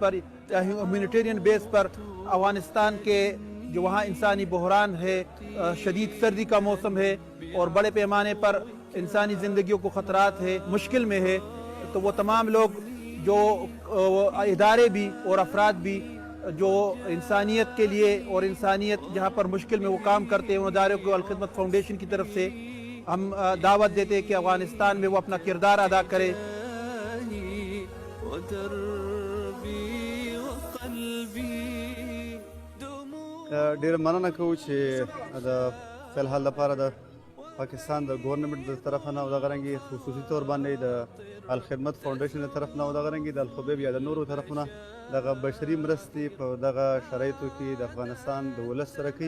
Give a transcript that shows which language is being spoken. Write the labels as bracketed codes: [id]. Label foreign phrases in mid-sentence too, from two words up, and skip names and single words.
[ur] پر, [en] humanitarian base [ur] پر افغانستان کے جو وہاں انسانی بحران ہے, شدید سردی کا موسم ہے اور بڑے پیمانے پر انسانی زندگیوں کو خطرات ہے, مشکل میں ہے, تو وہ تمام لوگ جو ادارے بھی اور افراد بھی جو انسانیت کے لیے اور انسانیت جہاں پر مشکل میں وہ کام کرتے ہیں, ان اداروں کو الخدمت فاؤنڈیشن کی طرف سے ہم دعوت دیتے ہیں کہ افغانستان میں وہ اپنا کردار ادا کرے. [ps] ډیر مننه کوو چې د فلحال لپاره د پاکستان د ګورنمنت د طرف نه او دغه رنګې خصوصي طور باندې د الخدمت فاؤنډیشن د طرف نه او دغه رنګې د الخبیب یا د نورو طرفونه دغه بشري مرستې په دغه شرایطو کې د افغانستان د ولس سره کوي.